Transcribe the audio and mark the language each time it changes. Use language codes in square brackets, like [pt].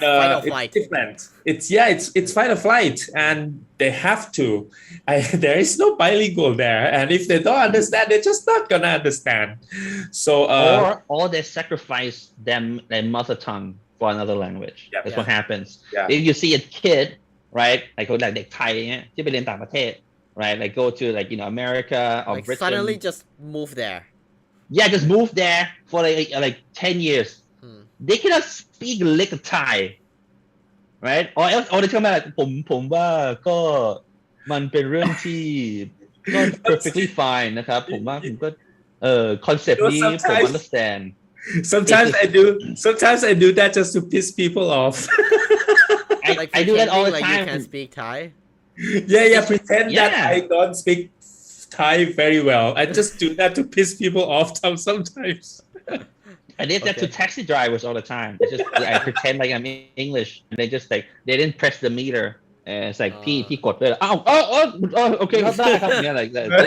[en] fight or flight. It's different. It's fight or flight, and they have to. There is no bilingual there, and if they don't understand, they're just not gonna understand. So or they sacrifice their mother tongue for another language. That's what happens. If you see a kid, right, like [th] เด็กไทยเนี่ยที่ไปเรียนต่างประเทศ [en] right, like go to like America or Like Britain. suddenly just move there. Yeah, just move there for like 10 years. They cannot speak lick Thai, right? [th] Or they come out like ผมว่าก็มันเป็นเรื่องที่ก็ [en] perfectly fine [th] นะครับผมว่าผมก็concept นี้ผม understand. [en] Sometimes I do that just to piss people off. I do that all the like time. You can speak Thai. Yeah. Pretend that I don't speak Thai very well. I just do that to piss people off sometimes. I did that to taxi drivers all the time. I pretend like I'm English, and they just like they didn't press the meter. And it's like [th] พี่กดเลยโอเคครับได้ครับเนี่ย [en] like that.